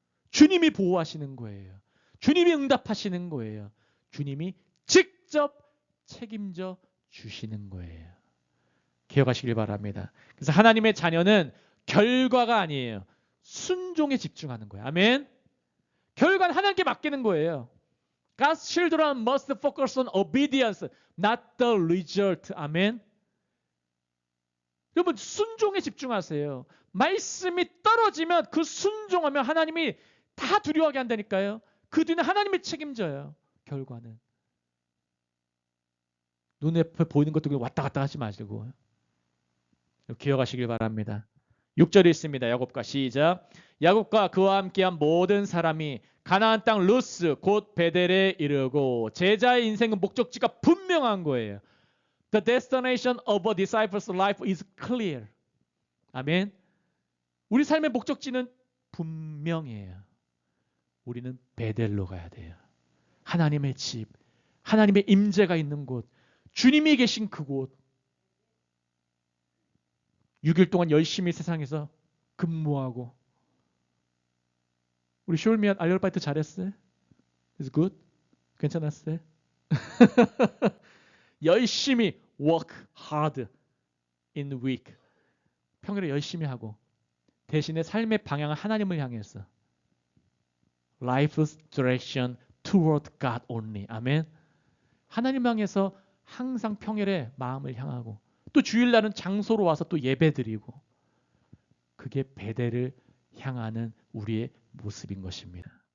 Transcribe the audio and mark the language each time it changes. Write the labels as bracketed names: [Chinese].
[Korean] 주님이 보호하시는 거예요. 주님이 응답하시는 거예요. 주님이 직접 책임져 주시는 거예요. 기억하시길 바랍니다. 그래서 하나님의 자녀는 결과가 아니에요. 순종에 집중하는 거예요. 아멘. 결과는 하나님께 맡기는 거예요. [English] God's children must focus on obedience, not the result. [Korean] 아멘. 여러분, 순종에 집중하세요. 말씀이 떨어지면 그 순종하면 하나님이 다 두려워하게 한다니까요. 그 뒤는 하나님이 책임져요. 결과는. 눈에 보이는 것도 왔다 갔다 하지 마시고 기억하시길 바랍니다. 6절에 있습니다. 야곱과 시작. 야곱과 그와 함께한 모든 사람이 가나안 땅 루스 곧 베델에 이르고 제자의 인생은 목적지가 분명한 거예요. [English] The destination of a disciple's life is clear. [Korean] 아멘. 우리 삶의 목적지는 분명해요. 우리는 베델로 가야 돼요. 하나님의 집, 하나님의 임재가 있는 곳, 주님이 계신 그곳. 6일 동안 열심히 세상에서 근무하고. 우리 숄미안 알열바이트 잘했어요? [English] It's good? [Korean] 괜찮았어요? 열심히 [English] work hard in week. [Korean] 평일에 열심히 하고 대신에 삶의 방향은 하나님을 향해서 [English] life's direction toward God only. [Korean] 아멘. 하나님 향해서 항상 평일에 마음을 향하고 또 주일날은 장소로 와서 또 예배드리고 그게 베델을 향하는 우리의 모습인 것입니다.